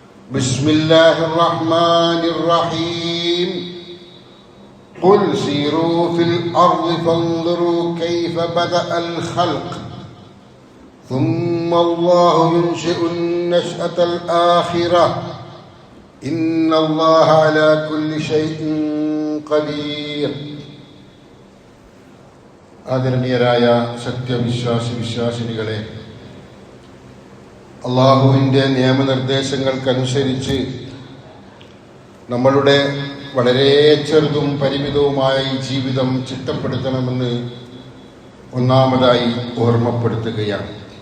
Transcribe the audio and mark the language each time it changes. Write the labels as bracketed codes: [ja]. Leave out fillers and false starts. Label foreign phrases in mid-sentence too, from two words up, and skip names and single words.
[ar] بسم الله الرحمن الرحيم قل سيروا في الأرض فانظروا كيف بدأ الخلق ثم الله ينشئ النشأة الآخرة إن الله على كل شيء قدير. [ml] ആദരണീയരായ സത്യവിശ്വാസിനികളെ, അള്ളാഹുവിൻ്റെ നിയമനിർദ്ദേശങ്ങൾക്കനുസരിച്ച് നമ്മളുടെ വളരെ ചെറുതും പരിമിതവുമായ ഈ ജീവിതം ചിട്ടപ്പെടുത്തണമെന്ന് ഒന്നാമതായി ഓർമ്മപ്പെടുത്തുകയാണ്.